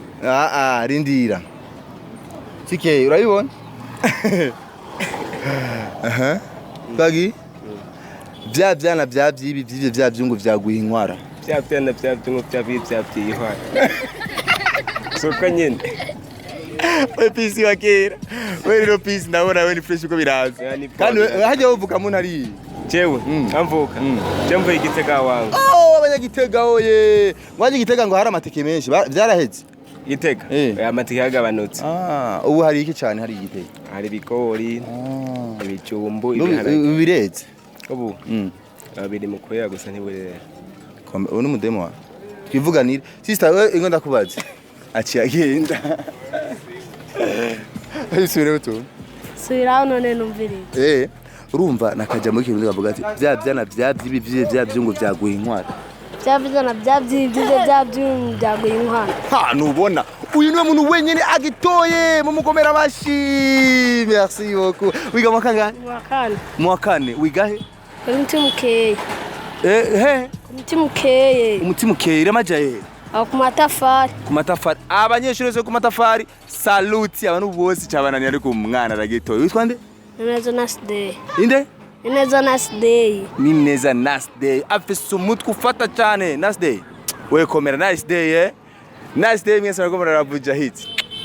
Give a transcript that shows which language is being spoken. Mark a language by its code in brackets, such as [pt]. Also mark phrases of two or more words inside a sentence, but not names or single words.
[rn] rindira sike urabibona bagi bya byana byavyibi bya byungu vyaguha inkwara Bya byana bya byungu bya byihwa. Soko nyine. we pisi wakera we rero pisi ndabona we ni fresh uko biraza kandi hajya uvuka mu ntari Jewe amvuka. Jemvo igitega wangu. abanyagitega oye mwaje gitega ngo hari amateke menshi byaraheze Gitega. Amatike yagabanutse. ubu hari iki cyane hari igitega Hari ibigori. Ibijumbu bireze ubu. Biri mu kwera gusa ntiburera. ubu ni mudemo wa twivuganire sister we ingo ndakubaza aciye agenda Ayisubire buto. Subiraho none numvirize. Urumva nakaja mu kirundi bavuga ati bya byana bya byungu byaguha inkwara. Bya byana bya byungu byaguha inkwara. Ha nubona uyu niwe muntu wenyene agitoye mu mukomera bashi. [fr] Merci beaucoup. [rn] Wiga mu kangahe? Mu kane. Wiga he? Umutimukeye. He? Umutimukeye. Umutimukeye ramajaye. Ku matafari. Ku matafari. Abanyeshuri zo ku matafari. Saluti abantu bose cyabanani ari ku mwana aragitoye. Witwa nde? Nazo nasde. Inde? Ineza Nasday. Ni neza nice day. Afise umutwe ufata cyane nice day. We komera nice day. Nice day mwese murakomera Bujahit.